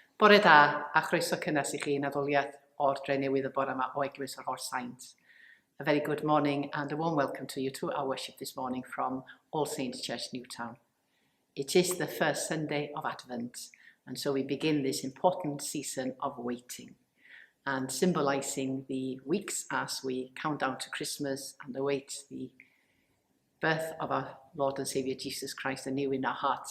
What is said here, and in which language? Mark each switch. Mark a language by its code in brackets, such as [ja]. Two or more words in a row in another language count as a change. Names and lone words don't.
[cy] Bore da a chroeso cynnes I chi yn addoliad o'r Drenewydd y bore yma o Eglwys o'r Holl Saints. [en] A very good morning and a warm welcome to you to our worship this morning from All Saints Church, Newtown. It is the first Sunday of Advent, and so we begin this important season of waiting and symbolising the weeks as we count down to Christmas and await the birth of our Lord and Saviour Jesus Christ anew in our hearts.